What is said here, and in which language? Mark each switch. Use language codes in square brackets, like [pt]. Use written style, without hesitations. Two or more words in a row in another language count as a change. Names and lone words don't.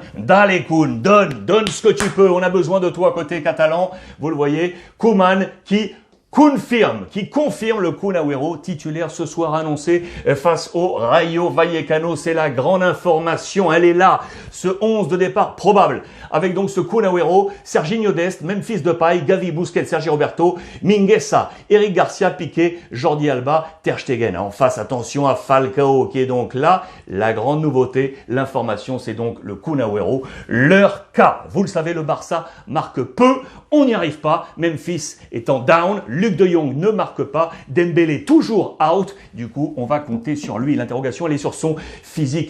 [fr] Dale Kun, donne ce que tu peux. On a besoin de toi côté catalan. Vous le voyez. Koeman qui confirme le Kun Agüero titulaire ce soir annoncé face au Rayo Vallecano. C'est la grande information, elle est là. Ce 11 de départ probable avec donc ce Kun Agüero, Serginho Dest, Memphis Depay, Gavi, Busquets, Sergi Roberto, Mingueza, Eric Garcia, Piqué, Jordi Alba, Ter Stegen. En face, attention à Falcao qui est donc là. La grande nouveauté, l'information, c'est donc le Kun Agüero. Leur cas, vous le savez, le Barça marque peu. On n'y arrive pas. Memphis étant down. Luc de Jong ne marque pas. Dembélé toujours out. Du coup, on va compter sur lui. L'interrogation, elle est sur son physique.